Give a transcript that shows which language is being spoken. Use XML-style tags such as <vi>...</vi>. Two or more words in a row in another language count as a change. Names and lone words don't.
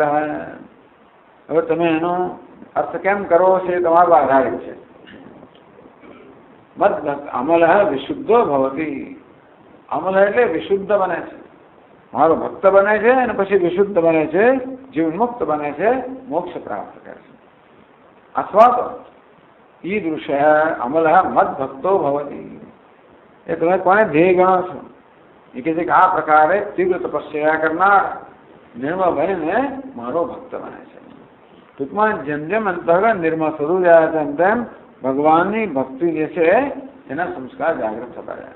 <gu>હવે તમે એનો અર્થ કેમ કરવો છે એ તમારો આધારિત છે.</gu> <sa>મદ ભક્ત અમલ વિશુદ્ધો ભવતી.</sa> <gu>અમલ એટલે વિશુદ્ધ બને છે, મારો ભક્ત બને છે અને પછી વિશુદ્ધ બને છે, જીવનમુક્ત બને છે, મોક્ષ પ્રાપ્ત કરે છે. અથવા તો</gu> <sa>ईदृश अमल मद भक्तो भवति.</sa> <gu>એ તમે કોને ધ્યેય ગણો છો? એ કહે છે કે આ પ્રકારે તીવ્ર તપસ્યા કરનાર નિર્મળ બનીને મારો ભક્ત બને છે. ટૂંકમાં જેમ જેમ અંતઃકરણ નિર્મળ થતું જાય તેમ તેમ ભગવાનની ભક્તિ જે છે એના સંસ્કાર જાગૃત થતા જાય.</gu>